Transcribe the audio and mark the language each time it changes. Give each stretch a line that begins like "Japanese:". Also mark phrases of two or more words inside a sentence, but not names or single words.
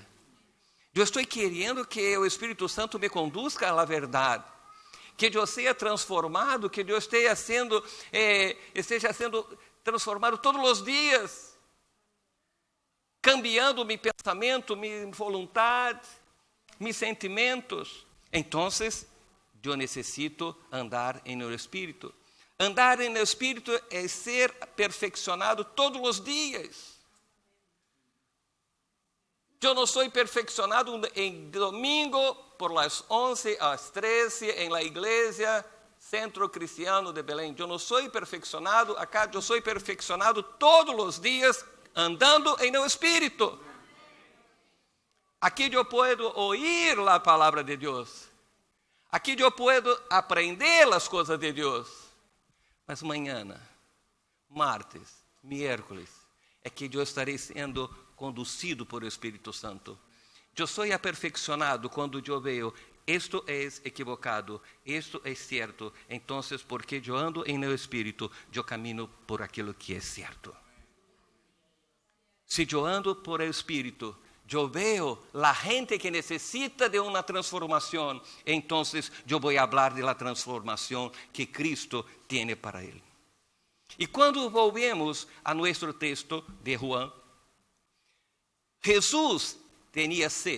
Portuguese: Eu estou querendo que o Espírito Santo me conduzca à verdade, que eu seja transformado, que eu esteja sendo transformado todos os dias, cambiando meu pensamento, minha vontade, meus sentimentos. Então, eu necessito andar no Espírito. Andar no Espírito é ser perfeccionado todos os dias. Eu não sou perfeccionado em domingo,
Spanish: por las
Portuguese: 11 às 13, em la igreja Centro Cristiano de Belém. Eu não sou perfeccionado acá, eu sou perfeccionado todos os dias, andando no Espírito. Aqui eu posso ouvir a palavra de Deus. Aqui eu posso aprender as coisas de Deus. Mas amanhã,
Spanish: martes, miércoles,
Portuguese: é que eu estarei sendo conduzido por o Espírito Santo. Eu sou aperfeiçoado quando eu vejo isto é equivocado, isto é certo. Então, porque eu ando no Espírito, eu caminho por aquilo que é certo.
Spanish: Si yo ando por el Espíritu, yo veo la gente que necesita de una transformación, entonces yo voy a hablar de la transformación que Cristo tiene para él. Y cuando volvemos a nuestro texto de Juan, Jesús tenía sed.